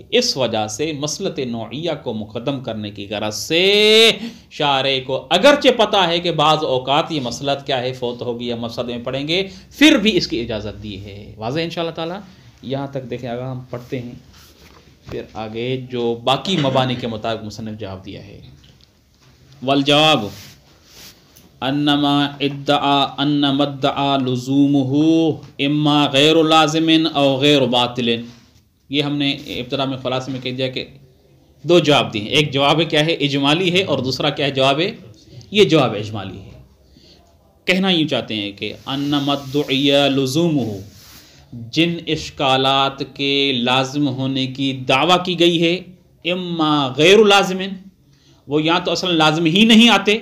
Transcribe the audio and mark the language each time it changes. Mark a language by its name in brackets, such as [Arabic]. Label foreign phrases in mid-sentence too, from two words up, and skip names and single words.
[Urdu] اس وجہ سے مصلحت نوعیہ کو مقدم کرنے کی غرض سے شارع کو اگرچہ پتہ ہے کہ بعض اوقات یہ مصلحت کیا ہے فوت ہوگی یا مفسد میں پڑھیں گے، پھر بھی اس کی اجازت دی ہے. واضح [Arabic] انشاءاللہ تعالی. [Urdu] یہاں تک دیکھیں اگر ہم پڑھتے ہیں پھر آگے جو باقی مبانی کے مطابق مصنف جواب دیا ہے. [Arabic] والجواب انما ادعا لزومه اما غیر لازم او غیر باطل. [Urdu] یہ ہم نے ابتدا میں خلاصے میں کہہ دیا کہ 2 جواب دیے ہیں. ایک جواب کیا ہے اجمالی ہے، اور دوسرا کیا ہے جواب ہے، یہ جواب اجمالی ہے. کہنا یوں چاہتے ہیں کہ [Arabic] انما ادعا لزومه، [Urdu] جن اشکالات کے لازم ہونے کی دعویٰ کی گئی ہے، [Arabic] اما غیر لازم، [Urdu] وہ یا تو اصلا لازم ہی نہیں آتے.